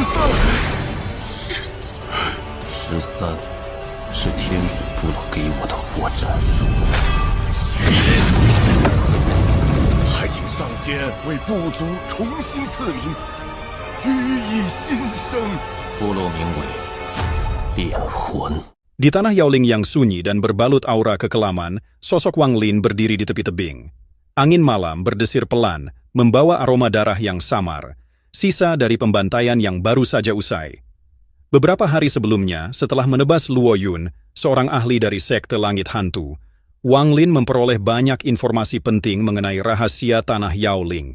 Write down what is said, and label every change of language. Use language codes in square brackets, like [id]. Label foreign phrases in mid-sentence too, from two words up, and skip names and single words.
[zh] 13 是天水部落给我的活战术。还请上仙为部族重新赐名，予以新生。部落名为炼魂。 [id] Di tanah Yaoling yang sunyi dan berbalut aura kekelaman, sosok Wang Lin berdiri di tepi tebing. Angin malam berdesir pelan, membawa aroma darah yang samar, sisa dari pembantaian yang baru saja usai. Beberapa hari sebelumnya, setelah menebas Luo Yun, seorang ahli dari sekte langit hantu, Wang Lin memperoleh banyak informasi penting mengenai rahasia tanah Yaoling.